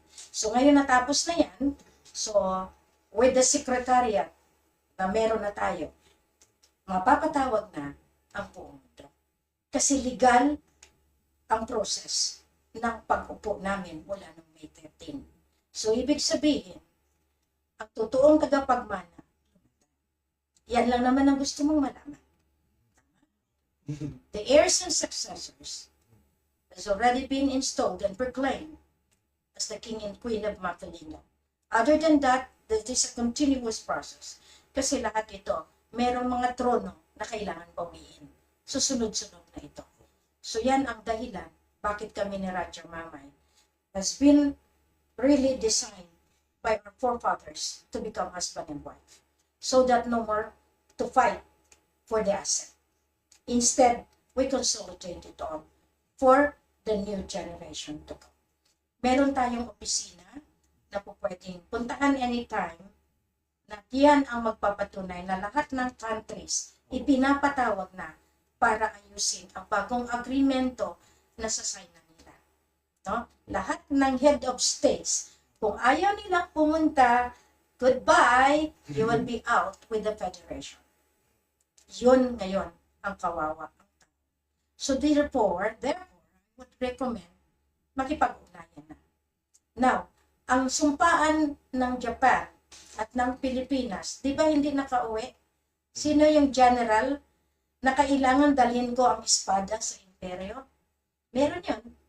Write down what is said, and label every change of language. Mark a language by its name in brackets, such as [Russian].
[Filipino] So ngayon natapos na yan, so with the secretariat na meron na tayo, mapapatawag na ang buong mundo. Kasi legal ang process ng pag-upo namin mula noong May 13. So ibig sabihin, ang totoong tagapagmana, yan lang naman ang gusto mong malaman. [English] The heirs and successors has already been installed and proclaimed as the King and Queen of Mapilindo. Other than that, this is a continuous process. [Filipino] Kasi lahat ito, merong mga trono na kailangan bawiin. Susunod-sunod na ito. So yan ang dahilan bakit kami ni [English] Raja Mamay has been really designed by our forefathers to become husband and wife. So that no more to fight for the asset. Instead, we consolidate it on for the new generation to come. [Filipino] Meron tayong opisina na po pwedeng puntahan anytime na yan ang magpapatunay na lahat ng countries ipinapatawag na para ayusin ang bagong agreemento na sasign na nila. No? [English] Lahat ng head of states, [Filipino] kung ayaw nilang pumunta, [English] goodbye, you will be out with the federation. [Filipino] Yun ngayon ang kawawa ang tao. [English] So therefore, I would recommend [Filipino] makipag-ugnayan na. Now, ang sumpaan ng Japan at ng Pilipinas, di ba hindi nakauwi? Sino yung general na kailangan dalhin ko ang espada sa imperyo? Meron yun.